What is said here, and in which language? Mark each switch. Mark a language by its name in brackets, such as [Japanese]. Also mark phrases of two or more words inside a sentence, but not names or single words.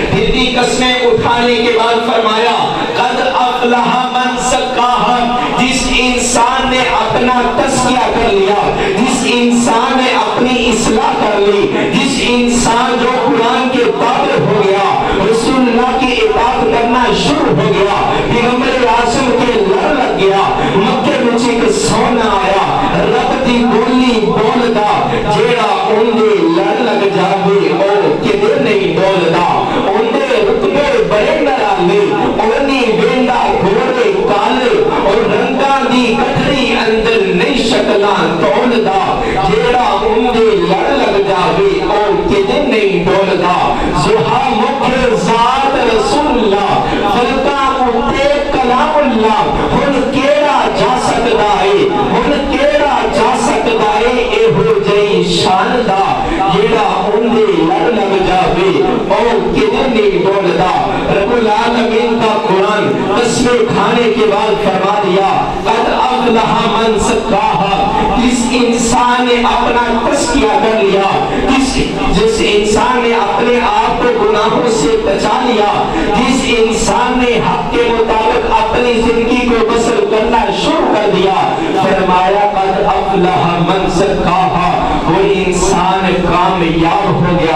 [Urdu] پھر بھی قسمیں اٹھانے کے بعد فرمایا [Arabic] قد افلح من زکاہا، [Urdu] جس انسان نے اپنا تزکیہ کر لیا، جس انسان نے اپنی اصلاح کر لی، جس انسان جو قرآن کے تابع ہو گیا، رسول اللہ کی اطاعت کرنا شروع ہو گیا، پیغمبر اعظم کے لڑ لگ گیا، مکے میں ایک سونا آیا، [Punjabi] رب دی بولی بولدا جیڑا اندے لڑ لگ جاوے او کدے نہیں بولدا، اندے رتبے بڑے نرالے اونی ویندا گھوڑے کالے، اور رنگاں دی کٹھڑی اندر نہیں شکلاں تولدا، جیڑا اندے لڑ لگ جاوے او کدے نہیں بولدا۔ زہا مکھ ذات رسول اللہ فلکاں اتے کلام اللہ، ہن کیڑا جا سکدا ہے، ہن کیڑا جا سکدا ہے ایہو جئی شان دا، جیڑا اندے لڑ لگ جاوے او کدے نہیں بولدا۔ [Urdu] رب العالمین کا قرآن قسمیں کھانے کے بعد فرما دیا [Arabic] قد افلح من زکاہا، [Urdu] جس انسان نے اپنا تزکیہ کر لیا، جس انسان نے اپنے آپ کو گناہوں سے بچا لیا، جس انسان نے حق کے مطابق اپنی زندگی کو بسر کرنا شروع کر دیا، فرمایا [Arabic] قد افلح من زکاہا، [Urdu] وہ انسان کامیاب ہو گیا۔